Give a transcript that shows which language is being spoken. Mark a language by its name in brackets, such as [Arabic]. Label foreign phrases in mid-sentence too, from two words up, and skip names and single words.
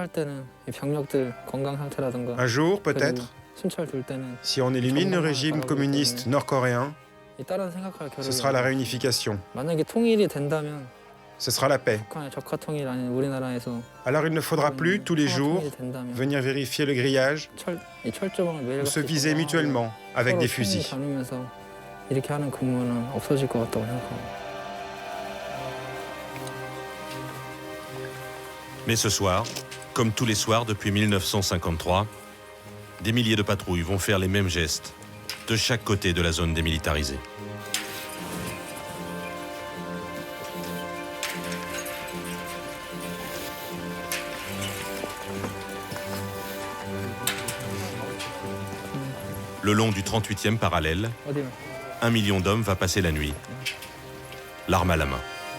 [French] Un jour, peut-être, si on élimine le régime communiste nord-coréen, ce sera la réunification. Ce sera la paix. Alors il ne faudra plus, tous les jours, venir vérifier le grillage ou se viser mutuellement avec des fusils. [Korean] 이렇게 하는 근무는 없어질 것 같다고 생각합니다. [French] Mais ce soir, comme tous les soirs depuis 1953, des milliers de patrouilles vont faire les mêmes gestes de chaque côté de la zone démilitarisée. Le long du 38e parallèle, 1 million d'hommes va passer la nuit, l'arme à la main.